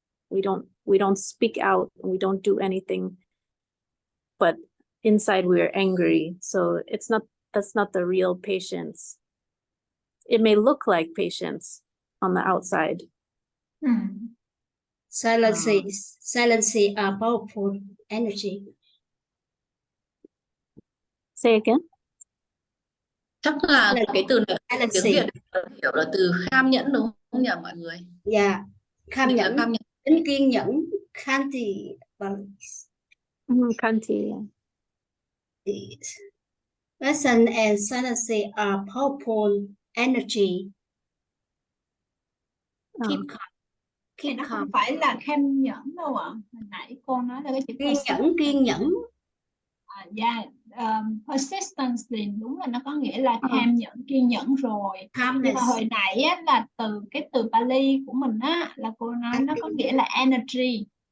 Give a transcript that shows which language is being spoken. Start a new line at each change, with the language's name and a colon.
English: We don't speak out, and we don't do anything, but inside we are angry. So that's not the real patience. It may look like patience on the outside. Silence are powerful energy. Say again.
Vietnamese: Chắc là cái từ này tiếng Việt hiểu là từ kham nhẫn đúng không nhỉ mọi người? Dạ, kham nhẫn, tính kiên nhẫn, khanti.
English: Khanti, yeah. Passion and silence are powerful energy. Keep
Vietnamese: nó không phải là kham nhẫn đâu ạ. Hồi nãy cô nói là cái chữ kiên nhẫn. Persistence thì đúng là nó có nghĩa là kham nhẫn, kiên nhẫn rồi. Nhưng mà hồi nãy á, là cái từ Pali của mình á, là cô nói nó có nghĩa là energy.